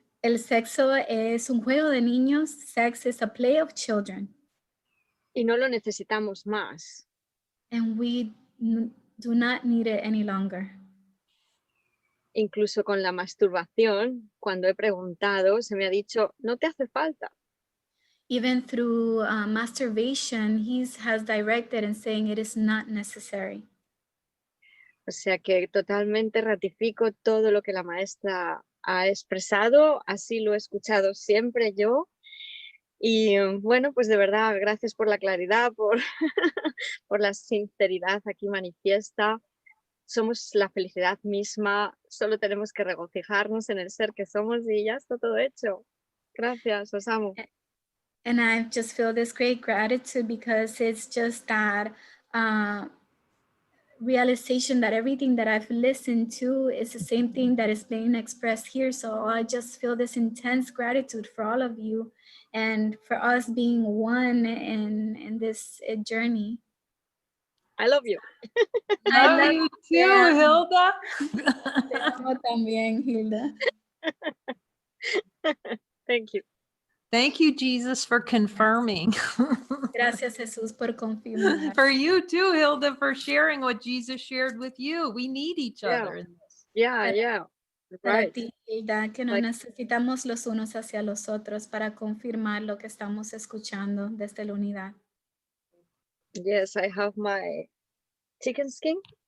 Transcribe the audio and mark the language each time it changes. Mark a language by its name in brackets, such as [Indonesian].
[Spanish] El sexo es un juego de niños. [English] Sex is a play of children. [Spanish] Y no lo necesitamos más. [English] And we do not need it any longer. [Spanish] Incluso con la masturbación, cuando he preguntado, se me ha dicho, no te hace falta. [English] Even through masturbation, he has directed and saying it is not necessary. [Spanish] O sea que totalmente ratifico todo lo que la maestra ha expresado, así lo he escuchado siempre yo. Y bueno, pues de verdad, gracias por la claridad, por, por la sinceridad aquí manifiesta. Somos la felicidad misma, solo tenemos que regocijarnos en el ser que somos y ya está todo hecho. Gracias, os amo. [English] And I just feel this great gratitude because it's just that realization that everything that I've listened to is the same thing that is being expressed here. So I just feel this intense gratitude for all of you and for us being one in this journey. I love you. I Love love you too, yeah. Hilda. [Spanish] Te amo también, Hilda. [English] Thank you. Thank you, Jesus, for confirming. [Spanish] Gracias, Jesús, por confirmar. [English] For you too, Hilda, for sharing what Jesus shared with you. We need each Yeah. other in this. Yeah. [Spanish] Para [English] Right. [Spanish] ti, Hilda, que nos [English] Like- [Spanish] necesitamos los unos hacia los otros para confirmar lo que estamos escuchando desde la unidad. [English] Yes, I have my chicken skin.